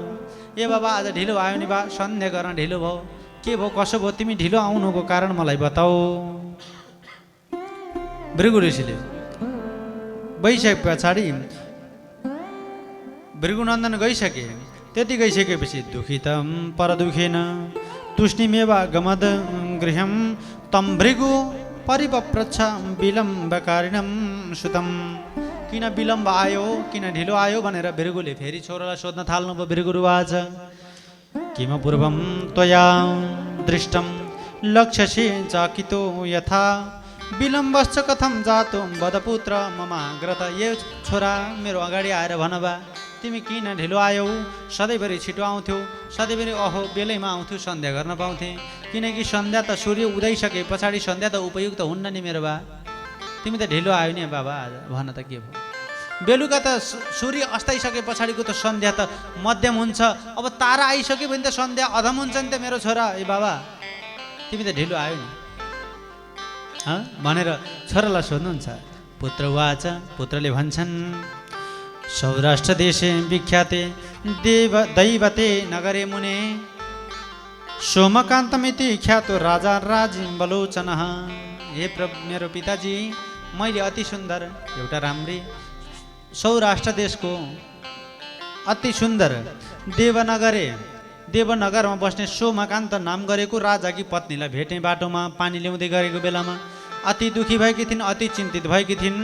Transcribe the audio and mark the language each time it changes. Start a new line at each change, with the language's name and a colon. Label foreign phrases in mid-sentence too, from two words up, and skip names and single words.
Nepali: ए बाबा आज ढिलो आयो नि बा, सन्ध्या गर्न ढिलो भयो, के भयो कसो भयो, तिमी ढिलो आउनुको कारण मलाई बताऊ। भृगु ऋषिले गइसके पछाडि भृगुनन्दन गइसके, त्यति गइसकेपछि
Sanskrit: दुखितम पर दुखेन तुष्णिमेवा गमद गृहम तम भृगु परिपप्रच्छ विलम्बकारिणम सुतम।
Nepali: किन विलम्ब आयो, किन ढिलो आयो भनेर भृगुले फेरि छोरालाई सोध्न थाल्नुभयो।
Sanskrit: भृगुरुवाच किम पूर्वम त्वया दृष्टम लक्ष्यसे चाकितो यथा विलम्बश्च कथम जातो वदपुत्र ममाग्रत।
Nepali: ये छोरा मेरो अगाडि आएर भनबा, तिमी किन ढिलो आयौ, सधैँभरि छिटो आउँथ्यौ, सधैँभरि अहो बेलैमा आउँथ्यौ, सन्ध्या गर्न पाउँथे। किनकि सन्ध्या त सूर्य उदाइसके पछाडि सन्ध्या त उपयुक्त हुन्न नि मेरो बा, तिमी त ढिलो आयो नि बाबा आज, भन त के भयो। बेलुका त सूर्य अस्ताइसके पछाडिको त सन्ध्या त मध्यम हुन्छ, अब तारा आइसक्यो भने त सन्ध्या अधम हुन्छ नि त मेरो छोरा। ए बाबा तिमी त ढिलो आयो नि भनेर छोरालाई सोध्नुहुन्छ।
Sanskrit: पुत्र वाच,
Nepali: पुत्रले भन्छन्,
Sanskrit: सौराष्ट्र देशे विख्याते दैवते नगरे मुने सोमकान्तमिति ख्यातो राजा राजिम्बलोचन।
Nepali: हे मेरो पिताजी, मैले अति सुन्दर एउटा राम्री सौराष्ट्र देशको अति सुन्दर देवनगरमा बस्ने सोमकान्त नाम गरेको राजाकी पत्नीलाई भेटेँ। बाटोमा पानी ल्याउँदै गरेको बेलामा अति दुखी भएकी थिइन्, अति चिन्तित भएकी थिइन्।